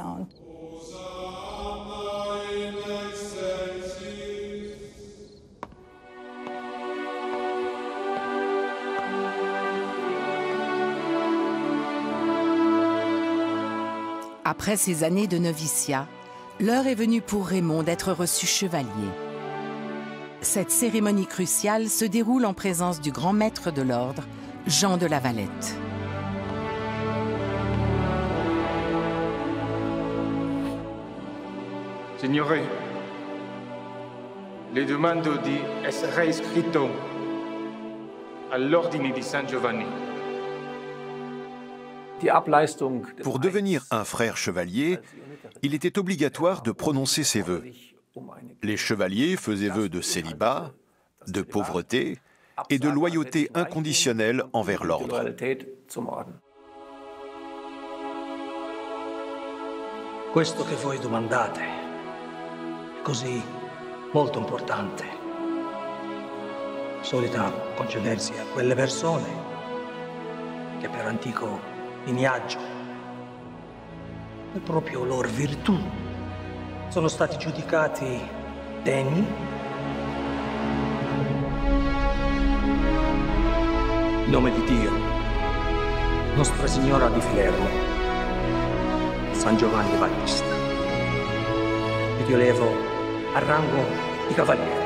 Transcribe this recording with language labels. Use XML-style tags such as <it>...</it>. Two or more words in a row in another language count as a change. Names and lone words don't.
<fr>Après ces années de noviciat, l'heure est venue pour Raymond d'être reçu chevalier. Cette cérémonie cruciale se déroule en présence du grand maître de l'ordre, Jean de La Valette.</fr> <it>Signore, le demando di essere iscritto all'ordine di San Giovanni.</it> <fr>Pour devenir un frère chevalier, il était obligatoire de prononcer ces vœux. Les chevaliers faisaient vœu de célibat, de pauvreté et de loyauté inconditionnelle envers l'ordre.</fr> <it>Questo che voi domandate è così molto importante. Solita concedersi a quelle persone che per antico lignaggio e proprio loro virtù sono stati giudicati degni in nome di Dio, Nostra Signora di Filermo, San Giovanni Battista, ed io levo al rango di cavaliere.</it>